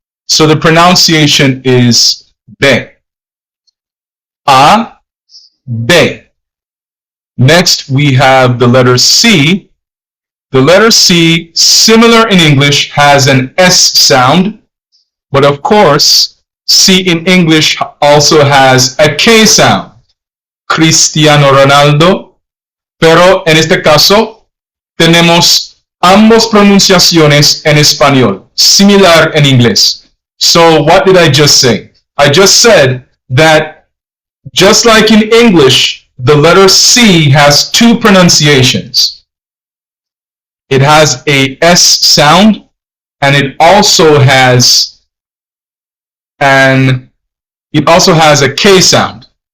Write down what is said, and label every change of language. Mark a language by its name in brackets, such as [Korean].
[English] So the pronunciation is B. A, B. Next, we have the letter C. The letter C, similar in English, has an S sound. But of course, C in English also has a K sound. Cristiano Ronaldo. [Spanish] Pero en este caso, tenemos ambas pronunciaciones en español, similar en inglés. [English] So what did I just say? I just said that just like in English, the letter C has 2 pronunciations. It has a S sound, and it also has a K sound.